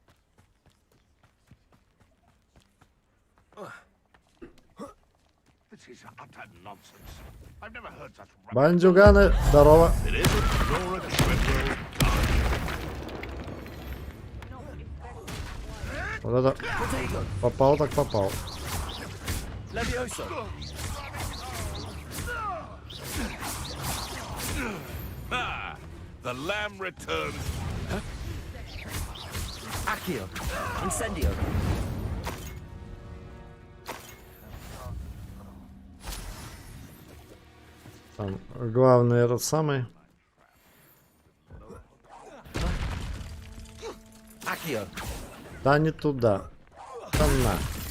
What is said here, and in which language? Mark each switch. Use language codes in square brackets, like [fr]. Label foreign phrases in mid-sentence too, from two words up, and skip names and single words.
[ru] Бандюганы, здорово. Вот это попал, так попал. [en] The lamb returns. [ru] Accio. Incendio. Там главный этот самый. Accio. Да не туда. Там на.